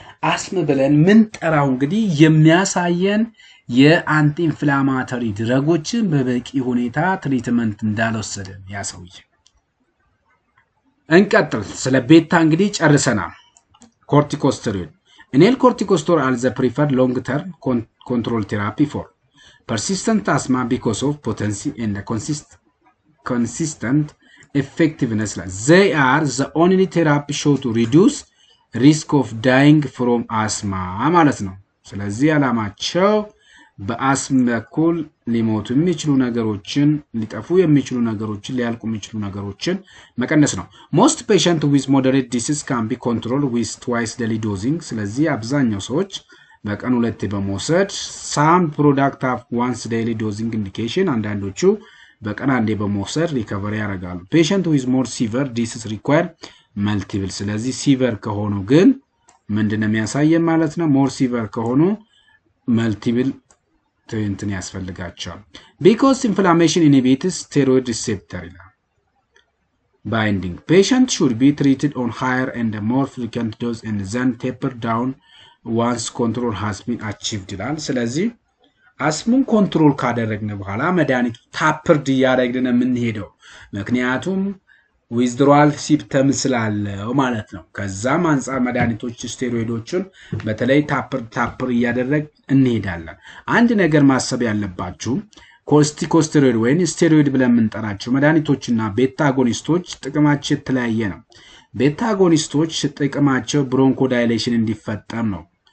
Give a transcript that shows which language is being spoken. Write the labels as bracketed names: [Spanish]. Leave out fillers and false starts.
[Amharic] አስም ብለን ምን ጠራው እንግዲህ የሚያሳየን የአንቲ ኢንፍላማቶሪ ድረጎችን በበቂ ሁኔታ ትሪትመንት እንዳልወሰደ ያሳውይ። እንቀጥል። ስለ ቤታ እንግዲህ ጨርሰናል። ኮርቲኮስቴሮይድ ኢንሄል ኮርቲኮስቴሮይድ [English] are the preferred long term control therapy for persistent asthma because of potency and consistent effectiveness. They are the only therapy shown to reduce risk of dying from asthma [Amharic] ማለት ነው። ስለዚህ ዓላማቸው በአስም በኩል ሊሞቱ የሚችሉ ነገሮችን ሊጠፉ የሚችሉ ነገሮችን ሊያልቁ የሚችሉ ነገሮችን መቀነስ ነው። [English] most patient with moderate disease can be controlled with twice daily dosing. [Amharic] ስለዚህ አብዛኛው ሰዎች በቀን 2 በመውሰድ [English] some product have once daily dosing indication [Amharic] አንዳንዶቹ በቀን 1 በመውሰድ ሪከቨሪ ያደርጋሉ። [English] patient with more severe disease require multiple. [Amharic] ስለዚህ ሲቨር ከሆኑ ግን ምንድነው የሚያሳየን ማለት ነው? [English] more severe [Amharic] ከሆኑ [English] multiple [Amharic] እንትን ያስፈልጋቸዋል። [English] because inflammation inhibits steroid receptor binding. Patient should be treated on higher and more frequent dose and then taper down once control has been achieved [Amharic] ይላል። ስለዚህ አስሙን ኮንትሮል ካደረግን በኋላ መድኃኒቱ ታፐርድ እያደረግን የምንሄደው ምክንያቱም ዊዝድሮዋል ሲምፕተም ስላለው ማለት ነው። ከዛም አንፃር መድኃኒቶች ስቴሮይዶችን በተለይ ታፐር እያደረግ እንሄዳለን። አንድ ነገር ማሰብ ያለባችሁ ኮርቲኮስቴሮይድ ወይም ስቴሮይድ ብለን የምንጠራቸው መድኃኒቶችና ቤታ አጎኒስቶች ጥቅማቸው የተለያየ ነው። ቤታ አጎኒስቶች ጥቅማቸው ብሮንኮ ዳይሌሽን እንዲፈጠር ነው።